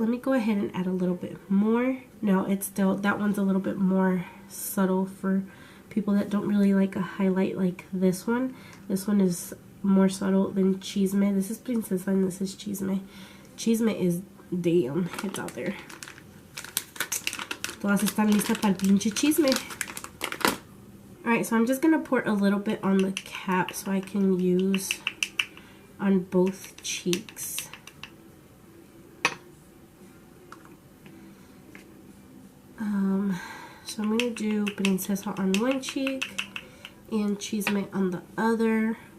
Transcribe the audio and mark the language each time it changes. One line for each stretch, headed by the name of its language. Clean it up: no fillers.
English: Let me go ahead and add a little bit more. No, it's still, that one's a little bit more subtle for people that don't really like a highlight like this one. This one is more subtle than Chisme. This is Princesa and this is Chisme. Chisme is, damn, it's out there.
Spanish: Todas están listas para el pinche chisme.
English: Alright, so I'm just going to pour a little bit on the cap so I can use on both cheeks. So I'm going to do Princesa on one cheek and Chisme on the other.